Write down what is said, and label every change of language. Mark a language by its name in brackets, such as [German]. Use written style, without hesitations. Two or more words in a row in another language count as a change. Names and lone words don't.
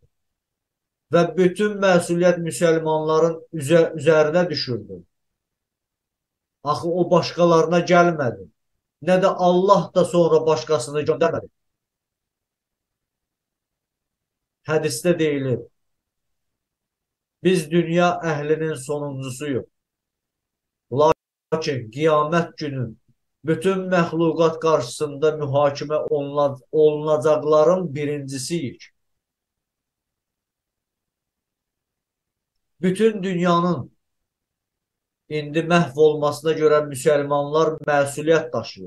[Turkish] Ve bütün məsuliyyət Müslümanların üzerine düşürdü. Axı o başkalarına gelmedi. Ne de Allah da sonra başkasını göndermedi. [Azerbaijani] Hadiste deyilir. Biz dünya əhlinin sonuncusuyuz. Lakin qiyamət günü bütün məxluqat qarşısında mühakimə olunacaqların birincisiyik. Bütün dünyanın indi məhv olmasına görə müsəlmanlar məsuliyyət daşıyır.